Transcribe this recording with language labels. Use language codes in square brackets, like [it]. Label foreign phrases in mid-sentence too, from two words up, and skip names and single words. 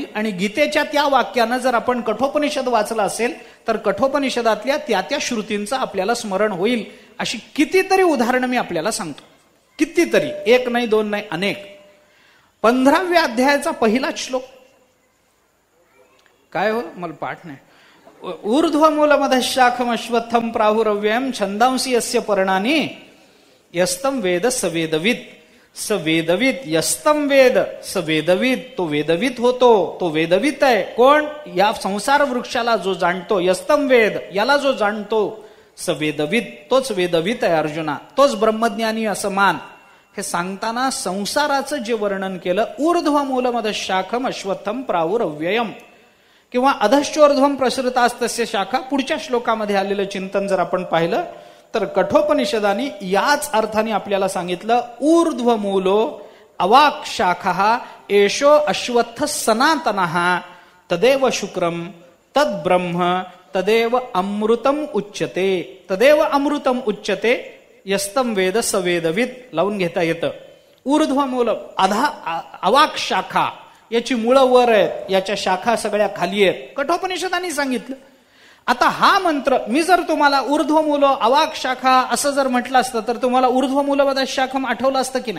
[mr] आणि गीतेच्या त्या वाक्यानं जर आपण कठोपनिषद वाचलं असेल तर कठोपनिषदातल्या त्या श्रुतींचं आपल्याला स्मरण होईल. अशी कितीतरी उदाहरणं मी आपल्याला सांगतो. कितीतरी, एक नाही, दोन नाही, अनेक. 15व्या अध्यायाचा पहिलाच श्लोक काय हो, मला पाठ नाही. [sa] ऊर्ध्वमूलमधशाखम अश्वत्थम प्राहुरव्यम छंदांसी यस्य पर्णानि यस्तम वेद स वेदवित. स वेदवित, यस्तम वेद स वेदवित. [mr] तो वेदवित होतो, तो वेदवित आहे. कोण? या संसार वृक्षाला जो जाणतो, [sa] यस्तम वेद, [mr] याला जो जाणतो, [sa] स वेदवित, [mr] तोच वेदवित आहे अर्जुना, तोच ब्रह्मज्ञानी असं मान. हे सांगताना संसाराचं जे वर्णन केलं, [sa] ऊर्ध्वमूलमधशाखम अश्वत्थम प्राहुरव्ययम, [mr] किंवा [sa] अधश्चोर्ध्वम प्रसृतास्तस्य शाखा, [mr] पुढच्या श्लोकामध्ये आलेलं चिंतन जर आपण पाहिलं तर कठोपनिषदानी याच अर्थाने आपल्याला सांगितलं, [sa] ऊर्ध्वमूलो अवाक् शाखा एषो अश्वत्थ सनातनः तदेव शुक्रम तद ब्रह्म तदेव अमृतम उच्यते. तदेव अमृतम उच्यते यस्तम वेद स वेदवित [mr] लावून घेता येतं. [sa] ऊर्ध्वमूल, अवाक् शाखा, [mr] याची मुळं वर आहेत, याच्या शाखा सगळ्या खाली आहेत, कठोपनिषदांनी सांगितलं. आता हा मंत्र मी जर तुम्हाला [sa] ऊर्ध्वमूल अवाक् शाखा [mr] असं जर म्हटलं असतं तर तुम्हाला ऊर्ध्वमूलमधशाखम आठवलं असतं की नाही?